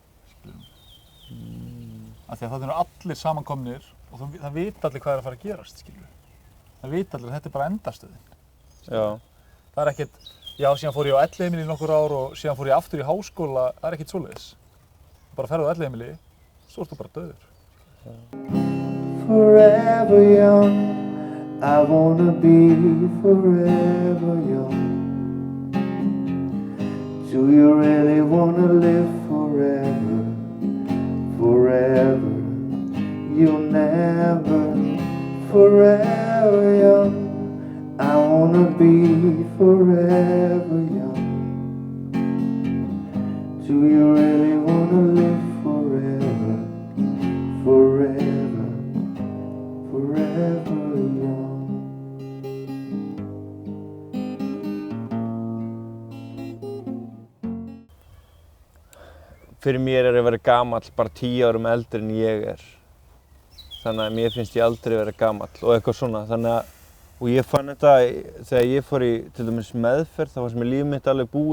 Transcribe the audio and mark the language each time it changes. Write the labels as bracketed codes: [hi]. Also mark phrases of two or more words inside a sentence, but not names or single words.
[is] Af því að það eru allir samankomnir og það vita allir hvað er að fara að gerast, skilur. Það vita allir að þetta er bara endastöðin. Já. Það er ekkert, já, síðan fór ég á elliheimili í nokkur ár og síðan fór ég aftur í háskóla, það er ekkert svoleiðis. Bara ferðu á elliheimili, svo ert þú bara dauður. [en] Forever young, I wanna be forever young. Do you really wanna live forever? Forever, you'll never. Forever young, I wanna be forever young. Do you really wanna live forever? Forever, forever young. [is] Fyrir mér er að vera gamall bara 10 árum eldri en ég er. Þannig að mér finnst ég aldrei vera gamall og eitthvað svona. Og ég fann þetta þegar ég fór í til dæmis meðferð, þá fannst mér líf mitt alveg búið.